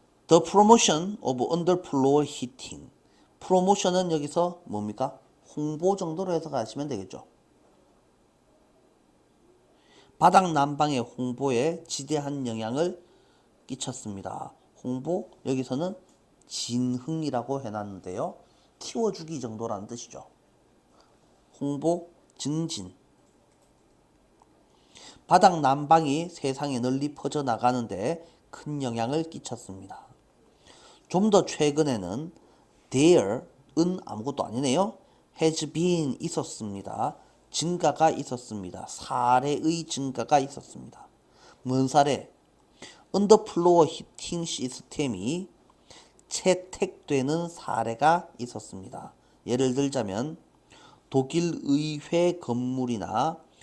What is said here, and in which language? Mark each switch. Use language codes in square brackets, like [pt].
[en] The promotion of underfloor heating. [ko] 프로모션은 여기서 뭡니까? 홍보 정도로 해석하시면 되겠죠. 바닥 난방의 홍보에 지대한 영향을 끼쳤습니다. 홍보, 여기서는 진흥이라고 해놨는데요. 키워주기 정도라는 뜻이죠. 홍보, 증진. 바닥 난방이 세상에 널리 퍼져나가는데 큰 영향을 끼쳤습니다. 좀 더 최근에는 there은 아무것도 아니네요. [en] has been [ko] 있었습니다. 증가가 있었습니다. 사례의 증가가 있었습니다. 뭔 사례? 언더플로어 히팅 시스템이 채택되는 사례가 있었습니다. 예를 들자면 독일 의회 건물이나